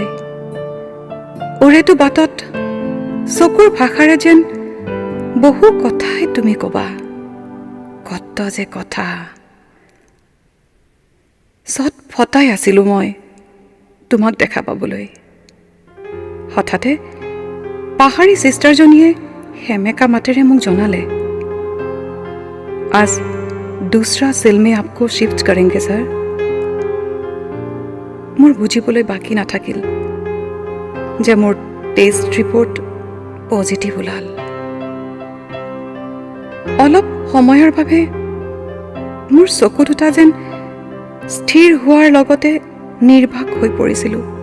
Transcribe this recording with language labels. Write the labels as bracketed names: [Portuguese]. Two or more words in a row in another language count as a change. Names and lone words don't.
[Assamese] ওৰেটো বাটত চকুৰ ভাষাৰে যেন বহু কথাই তুমি ক'বা, কত যে কথা। চট ফটাই আছিলোঁ মই তোমাক দেখা পাবলৈ। হঠাতে পাহাৰী চিষ্টাৰজনীয়ে সেমেকা মাতেৰে মোক জনালে, [Hindi] আজ दूसरा सेल में आपको शिफ्ट करेंगे सर। [Assamese] মোৰ বুজিবলৈ বাকী নাথাকিল যে মোৰ টেষ্ট ৰিপৰ্ট পজিটিভ ওলাল। অলপ সময়ৰ বাবে মোৰ চকু দুটা যেন স্থিৰ হোৱাৰ লগতে নিৰ্বাক হৈ পৰিছিলোঁ।